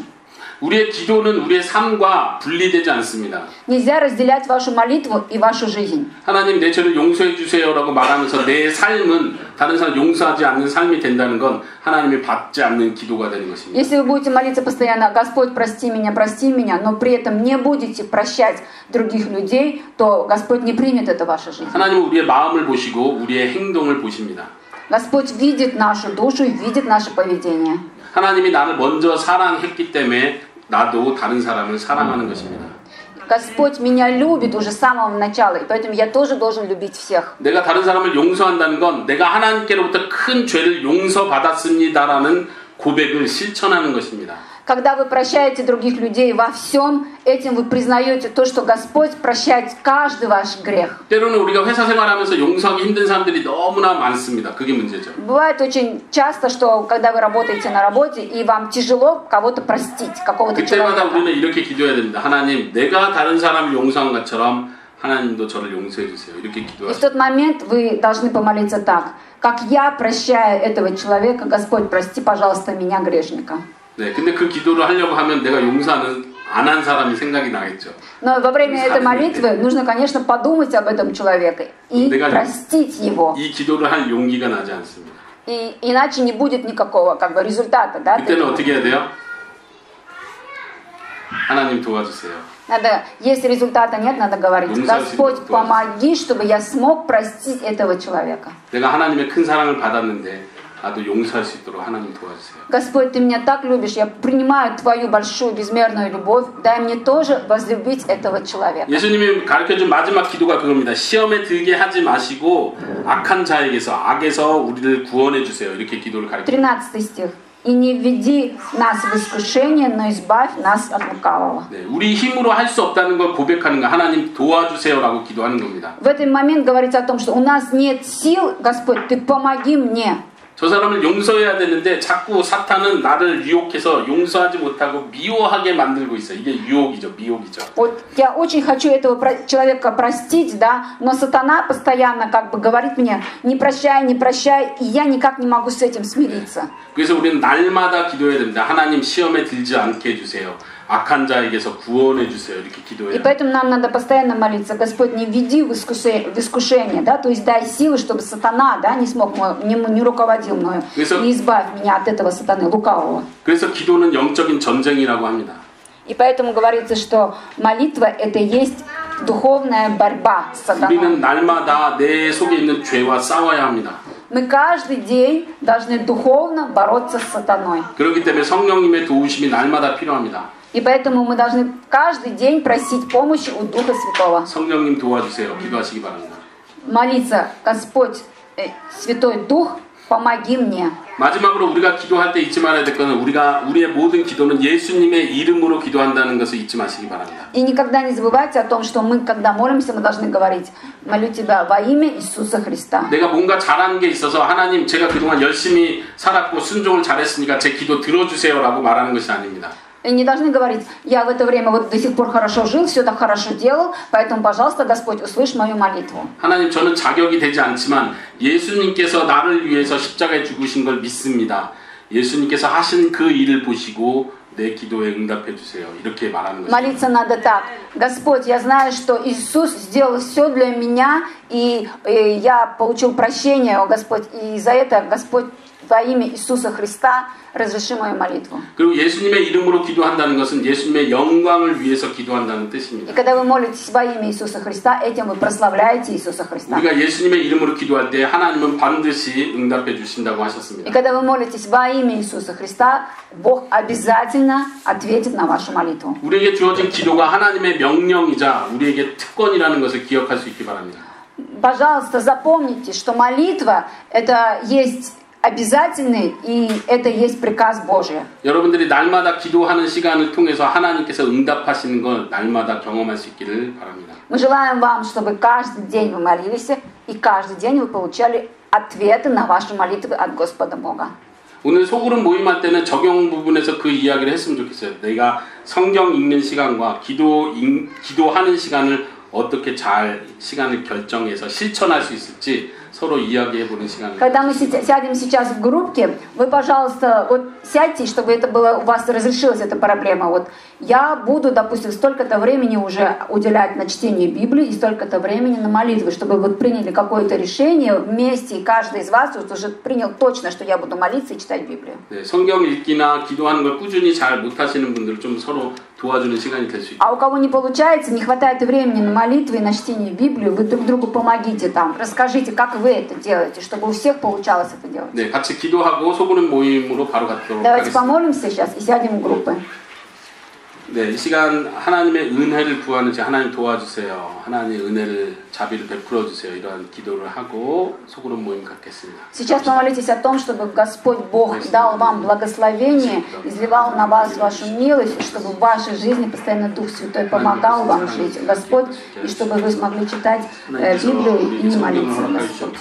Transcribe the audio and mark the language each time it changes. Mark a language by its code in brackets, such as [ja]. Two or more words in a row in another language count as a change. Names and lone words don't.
[ko] 우리의 기도는 우리의 삶과 분리되지 않습니다. [ru] Нельзя разделять вашу молитву и вашу жизнь. [ko] 하나님 내 죄를 용서해 주세요라고 말하면서 내 삶은 다른 사람 용서하지 않는 삶이 된다는 건 하나님이 받지 않는 기도가 되는 것입니다. [ru] Если вы будете молиться постоянно: «Господь, прости меня», но при этом не будете прощать других людей, то Господь не примет это в вашу жизнь. [ko] 하나님은 우리의 마음을 보시고 우리의 행동을 보십니다. [ru] Господь видит нашу душу и видит наше поведение. [ko] 하나님이 나를 먼저 사랑했기 때문에 나도 다른 사람을 사랑하는 것입니다. [ru] Господь меня любит уже с самого начала, и поэтому я тоже должен любить всех. [ko] 내가 다른 사람을 용서한다는 건 내가 하나님께로부터 큰 죄를 용서받았습니다라는 고백을 실천하는 것입니다. [ru] Когда вы прощаете других людей во всем, этим вы признаете то, что Господь прощает каждый ваш грех. [ko] 때로는 우리가 회사 생활하면서 용서하기 힘든 사람들이 너무나 많습니다. 그게 문제죠. [ru] Бывает очень часто, что когда вы работаете на работе, и вам тяжело кого-то простить, какого-то [ko] 그때마다 [ru] человека. [ko] 우리는 이렇게 기도해야 됩니다. 하나님, 내가 다른 사람을 용서한 것처럼 하나님도 저를 용서해 주세요. 이렇게 [ru] И в [ko] 기도하세요. [ru] тот момент вы должны помолиться так. Как я прощаю этого человека, Господь, прости, пожалуйста, меня, грешника. [ko] 네, 근데 그 기도를 하려고 하면 내가 용서하는 안 한 사람이 생각이 나겠죠. [ru] Но во время этой молитвы нужно, конечно, подумать об этом человеке и простить его. [ko] 이 기도를 할 용기가 나지 않습니다. [ru] И иначе не будет никакого как бы результата, да? [ko] 그때는 어떻게 해야 돼요? 하나님 도와주세요. [ru] Надо, если результата нет, надо говорить: Господь, помоги, чтобы я смог простить этого человека. [ko] 내가 하나님의 큰 사랑을 받았는데 나도 용서할 수 있도록 하나님 도와주세요. [ru] Господь, ты меня так любишь, я принимаю твою большую безмерную любовь, дай мне тоже возлюбить этого человека. [ko] 예수님이 가르쳐준 마지막 기도가 그겁니다. 시험에 들게 하지 마시고 악한 자에게서 악에서 우리를 구원해 주세요. 이렇게 기도를 가르쳐줍니다. [ru] 13 стих. И не введи нас в искушение, но избавь нас от лукавого. [ko] 네, 우리 힘으로 할 수 없다는 걸 고백하는 거, 하나님 도와주세요라고 기도하는 겁니다. [ru] В этот момент говорится о том, что у нас нет сил, Господь, ты помоги мне. [ko] 저 사람을 용서해야 되는데 자꾸 사탄은 나를 유혹해서 용서하지 못하고 미워하게 만들고 있어요. 이게 유혹이죠, 미혹이죠. [ru] Вот я очень хочу этого человека простить, да, но сатана постоянно как бы говорит мне: не прощай, и я никак не могу с этим смириться. [ko] 그래서 우리는 날마다 기도해야 됩니다. 하나님 시험에 들지 않게 해주세요. 악한 자에게서 구원해 주세요. 이렇게 기도해야 [ru] И поэтому нам надо постоянно молиться: Господь, не введи в искушение, да, то есть дай силы, чтобы сатана, да, не смог, не руководил мною, и избавь меня от этого сатаны лукавого. [ko] 그래서 기도는 영적인 전쟁이라고 합니다. [ru] И поэтому говорится, что молитва это есть духовная борьба с сатаной. [ko] 우리는 날마다 내 속에 있는 죄와 싸워야 합니다. [ru] Мы каждый день должны духовно бороться с сатаной. [ko] 그렇기 때문에 성령님의 도우심이 날마다 필요합니다. [ru] И поэтому мы должны каждый день просить помощи у Духа Святого. [ko] 성령님 도와주세요. 기도하시기 바랍니다. [ru] Молиться: Господь, Святой Дух, помоги мне. [ko] 마지막으로 우리가 기도할 때 잊지 말아야 될 것은 우리의 모든 기도는 예수님의 이름으로 기도한다는 것을 잊지 마시기 바랍니다. [ru] И никогда не забывайте о том, что мы, когда молимся, мы должны говорить: молю тебя во имя Иисуса Христа. [ko] 내가 뭔가 잘한 게 있어서 하나님 제가 그동안 열심히 살았고 순종을 잘했으니까 제 기도 들어주세요라고 말하는 것이 아닙니다. [ru] И не должны говорить: я в это время вот до сих пор хорошо жил, все так хорошо делал, поэтому, пожалуйста, Господь, услышь мою молитву. [ko] 하나님, 저는 자격이 되지 않지만 예수님께서 나를 위해서 십자가에 죽으신 걸 믿습니다. 예수님께서 하신 그 일을 보시고 내 기도에 응답해 주세요. 이렇게 말하는 것입니다. [ru] Молиться надо так: Господь, я знаю, что Иисус сделал все для меня, и я получил прощение, о Господь, и за это, Господь, во имя Иисуса Христа, разреши мою молитву. [ko] 그리고 예수님의 이름으로 기도한다는 것은 예수님의 영광을 위해서 기도한다는 뜻입니다. [ru] И когда вы молитесь во имя Иисуса Христа, этим вы прославляете Иисуса Христа. [ko] 우리가 예수님의 이름으로 기도할 때 하나님은 반드시 응답해 주신다고 하셨습니다. [ru] И когда вы молитесь во имя Иисуса Христа, Бог обязательно ответит на вашу молитву. [ko] 우리에게 주어진 기도가 하나님의 명령이자 우리에게 특권이라는 것을 기억할 수 있기 바랍니다. [ru] Пожалуйста, запомните, что молитва это есть обязательный, и это есть приказ Божий. [ko] 여러분들이 날마다 기도하는 시간을 통해서 하나님께서 응답하시는 걸 날마다 경험할 수 있기를 바랍니다. [ru] Мы желаем вам, чтобы каждый день вы молились, и каждый день вы получали ответы на ваши молитвы от Господа Бога. [ko] 오늘 소그룹 모임할 때는 적용 부분에서 그 이야기를 했으면 좋겠어요. 내가 성경 읽는 시간과 기도하는 시간을 어떻게 잘 시간을 결정해서 실천할 수 있을지 서로 이야기해보는 시간을. [ru] Когда мы сядем сейчас в группке, вы, пожалуйста, вот сядьте, чтобы это было, у вас разрешилась эта проблема. Вот я буду, допустим, столько-то времени уже уделять на чтение Библии и столько-то времени на молитвы, чтобы вот приняли какое-то решение вместе, и каждый из вас вот уже принял точно, что я буду молиться и читать Библию. [ko] 네, 성경 읽기나 기도하는 걸 꾸준히 잘 못하시는 분들은 좀 서로 도와주는 시간이 될 수 있죠. [ru] А у кого не получается, не хватает времени на молитвы и на чтение Библии, вы друг другу помогите там, расскажите, как вы это делаете, чтобы у всех получалось это делать. [ko] 네, 같이 기도하고 소그룹 모임으로 바로 가도록 [ru] Давайте [ko] 하겠습니다. [ru] помолимся сейчас и сядем в группы. [ko] 네, 이 시간 하나님의 은혜를 구하는 지 하나님 도와주세요. 하나님의 은혜를 자비를 베풀어 주세요. 이러한 기도를 하고 소그룹 모임 갖겠습니다. [ru] Сейчас помолитесь о том, чтобы Господь Бог дал вам благословение, изливал на вас вашу милость, чтобы в вашей жизни постоянно Дух Святой помогал вам жить, Господь, и чтобы вы смогли читать Библию и молиться, Господь.